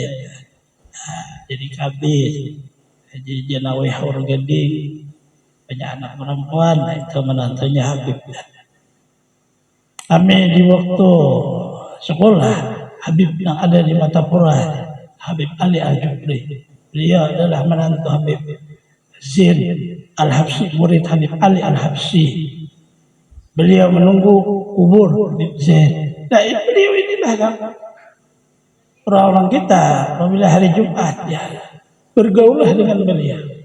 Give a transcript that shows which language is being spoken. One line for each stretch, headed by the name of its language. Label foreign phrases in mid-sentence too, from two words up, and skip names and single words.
Indonesian: Jadi kabis Haji Janawi Haur Gading punya anak perempuan, itu menantunya Habib. Kami di waktu sekolah Habib yang ada di Matapura, Habib Ali Al-Jufri, beliau adalah menantu Habib Zain Al-Habsyi, murid Habib Ali Al-Habsyi. Beliau menunggu kubur Habib Zain. Nah, beliau inilah kan orang-orang kita apabila hari Jumat ya bergaulah dengan beliau.